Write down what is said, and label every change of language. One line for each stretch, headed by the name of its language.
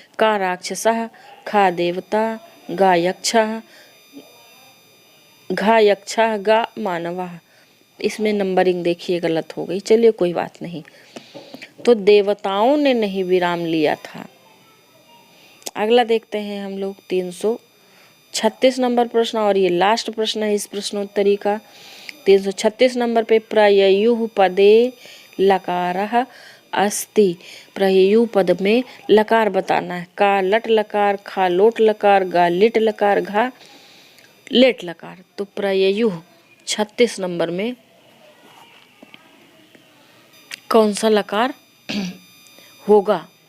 Sanskrit: का राक्षसः, खा देवता, गा यक्षः, घा यक्षः, गा मानवः।
Hindi: इसमें नंबरिंग देखिए गलत हो गई। चलिए कोई बात नहीं। तो देवताओं ने नहीं विराम लिया था। अगला देखते हैं हम लोग 336 नंबर प्रश्न, और ये लास्ट प्रश्न है इस प्रश्नोत्तरी का।
Sanskrit: 336 नंबर पे प्रययुः पदे लकारः अस्ति।
Hindi: प्रययुः पद में लकार बताना है। का लट लकार, खा लोट लकार, गा लिट लकार, घा लेट लकार। तो प्रययुः 36 नंबर में कौन सा लकार होगा?